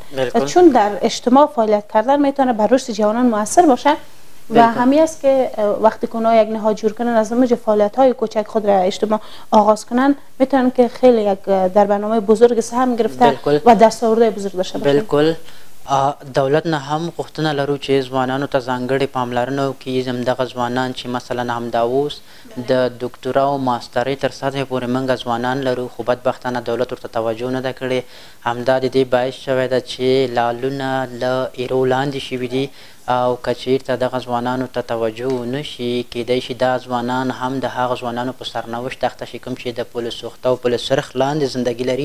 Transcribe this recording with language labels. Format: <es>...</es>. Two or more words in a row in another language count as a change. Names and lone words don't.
<fa>چون در اجتماع فعالیت کردن میتونه بر رشد جوانان موثر باشه و همین است که وقتی که اونها یک نهاد جور کنن، از اونجا فعالیت های کوچک خود را اجتماع آغاز کنن، میتونن که خیلی یک در برنامه بزرگ سهم گرفته و دستاوردهای بزرگ داشته باشه. بالکل.</fa> <ps>دولت نه هم غوښتنه لرو چې ځوانانو ته ځانګړې پاملرنه وکړي. همدغه ځوانان چې مثلا همدا اوس د ډاکټرا او ماسترۍ تر سطحې پورې موږ ځوانان لرو، خو بدبختانه دولت ورته توجه نه ده کړې. همدا د دې باعث شوی ده چې لالونه له ایرو لاندې شوي دي او که چیرته دغه ځوانانو ته توجه ونه شي، کیدای شي دا ځوانان هم د هغه ځوانانو په سرنوشت اخته شي کوم چې د پل سوخته او پل سرخ لاندې زندګي لري.</ps>